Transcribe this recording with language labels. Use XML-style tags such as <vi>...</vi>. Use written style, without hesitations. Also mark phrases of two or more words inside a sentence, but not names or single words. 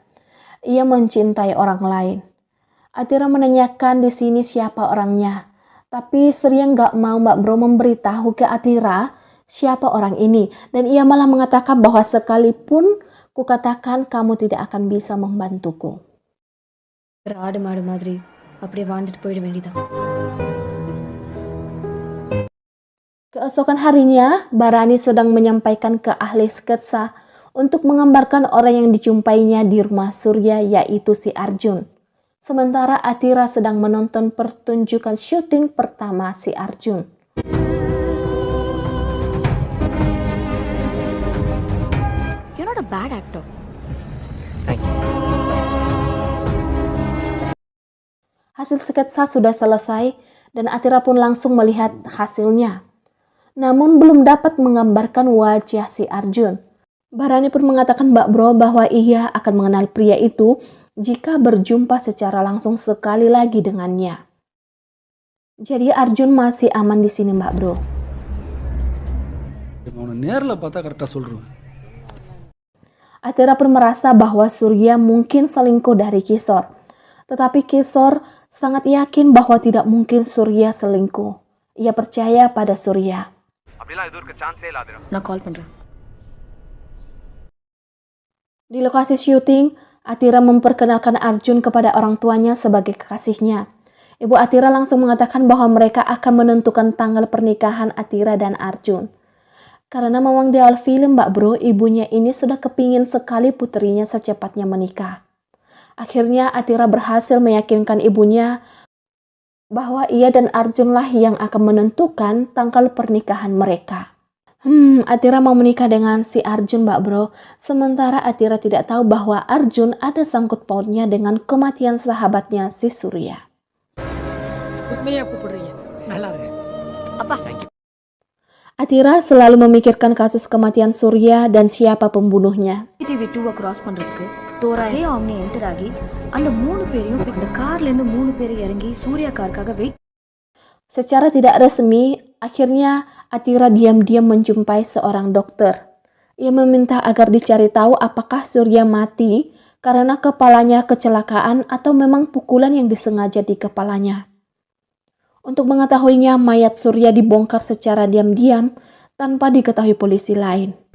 <id>Ia mencintai orang lain. Atira menanyakan di sini siapa orangnya. Tapi Surya nggak mau Mbak Bro memberitahu ke Atira siapa orang ini. Dan ia malah mengatakan bahwa sekalipun kukatakan kamu tidak akan bisa membantuku.</id> <ta>ஆடு மாடு மாதிரி அப்படியே வாழ்ந்துட்டு போயிட வேண்டியதான்.</ta> <id>Keesokan harinya, Barani sedang menyampaikan ke ahli sketsa untuk menggambarkan orang yang dijumpainya di rumah Surya, yaitu si Arjun. Sementara Atira sedang menonton pertunjukan syuting pertama si Arjun.</id> <en>You're not a bad actor. Thank you.</en> <id>Hasil sketsa sudah selesai dan Atira pun langsung melihat hasilnya. Namun belum dapat menggambarkan wajah si Arjun. Barani pun mengatakan Mbak Bro bahwa ia akan mengenal pria itu jika berjumpa secara langsung sekali lagi dengannya. Jadi Arjun masih aman di sini Mbak Bro.</id> <ta>அவனை நேரில் பார்த்தா கரெக்டாக சொல்கிறேன்.</ta> <id>Atira pun merasa bahwa Surya mungkin selingkuh dari Kisor. Tetapi Kisor sangat yakin bahwa tidak mungkin Surya selingkuh. Ia percaya pada Surya.</id> <ta>நான் கால் பண்றேன்.</ta> <id>Di lokasi syuting, Atira memperkenalkan Arjun kepada orang tuanya sebagai kekasihnya. Ibu Atira langsung mengatakan bahwa mereka akan menentukan tanggal pernikahan Atira dan Arjun. Karena memang di awal film Mbak Bro, ibunya ini sudah kepingin sekali putrinya secepatnya menikah. Akhirnya Atira berhasil meyakinkan ibunya bahwa ia dan Arjun lah yang akan menentukan tanggal pernikahan mereka. Atira mau menikah dengan si Arjun Mbak Bro, sementara Atira tidak tahu bahwa Arjun ada sangkut pautnya dengan kematian sahabatnya si Surya.</id> <ta>உண்மையா கூப்பிடுறீங்க நல்லா இருக்கு</ta> <id>Atira selalu memikirkan kasus kematian Surya dan siapa pembunuhnya.</id> <ta>சிசிடிவி 2 கிராஸ் பண்றதுக்கு தோராய ஆம்னி என்டர் ஆகி அந்த 3 பேரையும் இந்த கார்ல இருந்து 3 பேர் இறங்கி சூர்யா காருக்காக வெயிட்.</ta> <id>Secara tidak resmi, akhirnya Atira diam-diam menjumpai seorang dokter. Ia meminta agar dicari tahu apakah Surya mati karena kepalanya kecelakaan atau memang pukulan yang disengaja di kepalanya. Untuk mengetahuinya, mayat Surya dibongkar secara diam-diam tanpa diketahui polisi lain.</id>